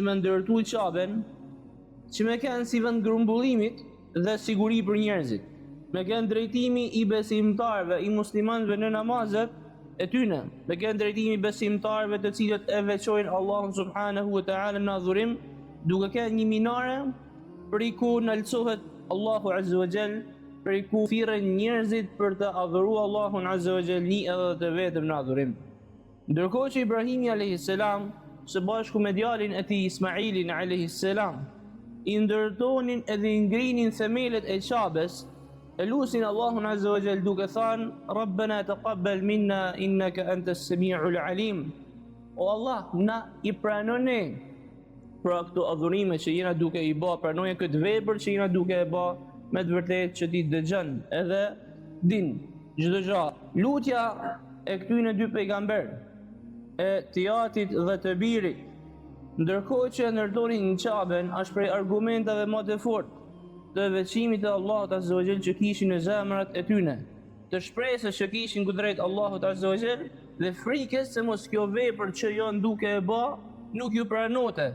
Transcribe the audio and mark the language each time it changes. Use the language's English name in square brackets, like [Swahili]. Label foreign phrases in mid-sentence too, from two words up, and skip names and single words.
[Albanian] më ndërtoi Qabën, që më kanë si vend grumbullimit dhe siguri për njerëzit, me kanë drejtimi I besimtarëve, I muslimanëve në namazet e tyne, me kanë drejtimi I besimtarëve të cilët e veçojnë Allahun [Arabic] سبحانه وتعالى [Albanian] në adhurim, duke kanë një minare për I ku nalcohet Allahu [Arabic] عز وجل, [Albanian] për I ku thirren njerëzit për të adhuruar Allahun [Arabic] عز وجل [Albanian] një edhe të vetëm në adhurim. Ndërkohë që Ibrahimi [Arabic] عليه السلام [Albanian] së bashku me djalin e tij Ismailin [Arabic] عليه السلام [Albanian] I ndërtonin edhe I ngrinin themelet e Qabës, e lusin Allahun [Arabic] عز وجل [Albanian] duke thënë: [Arabic] "ربنا تقبل منا إنك أنت السميع العليم." [Albanian] O Allah, na I pranoni për këto adhurime që jena duke I bë, pranoje këtë vepër që jena duke e bë, me të vërtetë që Ti dëgjon edhe din çdo gjë. Lutja e këtyre dy pejgamberë, e Tijatit dhe të birit, ndërkohë që ndërtonin Qabën, është prej argumenteve më të fortë të veçimit të Allahut [Arabic] عز وجل [Albanian] që kishin në zemrat e tyre, të shpresës që kishin kundrejt Allahut [Arabic] عز وجل [Albanian] dhe frikës se mos kjo vepër që janë duke e bë nuk ju pranote.